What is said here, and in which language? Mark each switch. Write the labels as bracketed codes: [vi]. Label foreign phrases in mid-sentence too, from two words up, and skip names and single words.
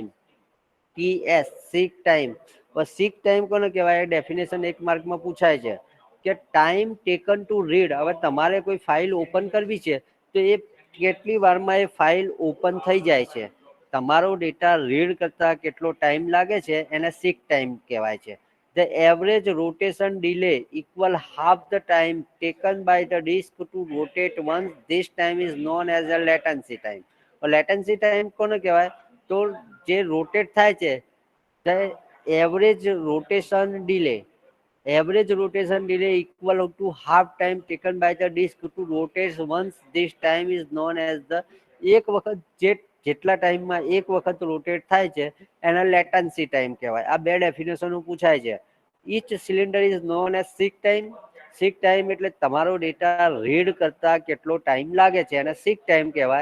[gu] TS [en] seek time. seek time [gu] કોને કહેવાય? ડેફિનેશન એક માર્કમાં પૂછાય છે કે [en] time taken to read. [gu] હવે તમારે કોઈ [en] file open [gu] કરવી છે તો એ કેટલી વારમાં એ [en] file open [gu] થઈ જાય છે, તમારો [en] data read [gu] કરતા કેટલો ટાઈમ લાગે છે એને [en] seek time [gu] કહેવાય છે. [en] The average rotation delay equal half the time taken by the disk to rotate once. This time is known as a latency time. Latency time [gu] કોને કહેવાય? તો જે રોટેટ થાય છે [en] the average rotation delay. Average rotation delay equal to half time taken by the disk to rotate once. This time is known as the [gu] એક વખત જેટલા ટાઈમમાં એક વખત રોટેટ થાય છે એના [en] latency time [gu] કહેવાય. આ બે ડેફિનેશનો પૂછાય છે. [en] each cylinder is known as seek time. seek time [gu] એટલે તમારો [en] data read [gu] કરતા કેટલો ટાઈમ લાગે છે એને [en] seek time [gu] કહેવાય.